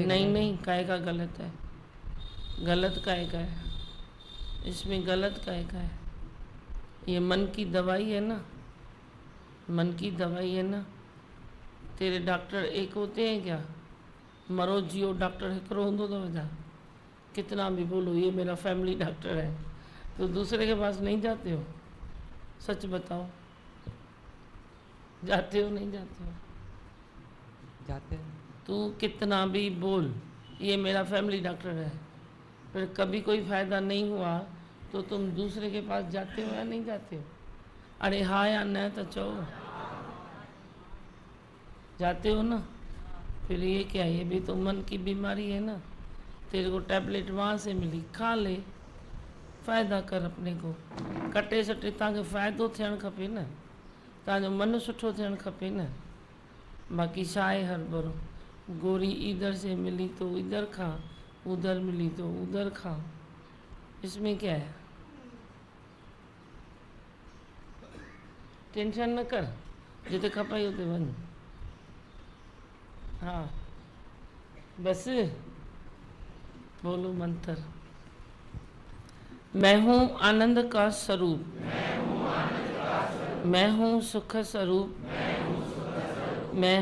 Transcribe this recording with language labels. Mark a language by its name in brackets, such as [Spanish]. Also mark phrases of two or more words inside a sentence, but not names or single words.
[Hindi] नहीं काहे का गलत है, गलत काहे का है, इसमें गलत काहे का है, ये मन की दवाई है ना, मन की दवाई है ना। तेरे डॉक्टर एक होते हैं क्या? मरो जियो [Sindhi] डॉक्टर हिकिड़ो हूंदो [Hindi] तो वजह, कितना भी बोलो ये मेरा फैमिली डॉक्टर है, तो दूसरे के पास नहीं जाते हो? सच बताओ, जाते हो नहीं जाते हो? जाते हैं। तू कितना भी बोल ये मेरा फैमिली डॉक्टर है, फिर कभी कोई फ़ायदा नहीं हुआ तो तुम दूसरे के पास जाते हो या नहीं जाते हो? अरे हाँ या न तो चो, जाते हो ना। फिर ये क्या, ये भी तो मन की बीमारी है ना। तेरे को टैबलेट वहाँ से मिली, खा ले, फ़ाइदा कर अपने को, [Sindhi] कटे सटे तव्हांखे फ़ाइदो थियणु खपे न, तव्हांजो मन सुठो थियणु खपे न। बाक़ी छा आहे हरभरो, [Hindi] गोरी इधर से मिली तो इधर खा, उधर मिली तो उधर खा, इसमें क्या है? टेंशन न कर, [Sindhi] जिते खपाई उते वञ। [Hindi] हाँ बस बोलो मंत्र। मैं हूँ आनंद का स्वरूप, मैं हूँ सुख स्वरूप, मैं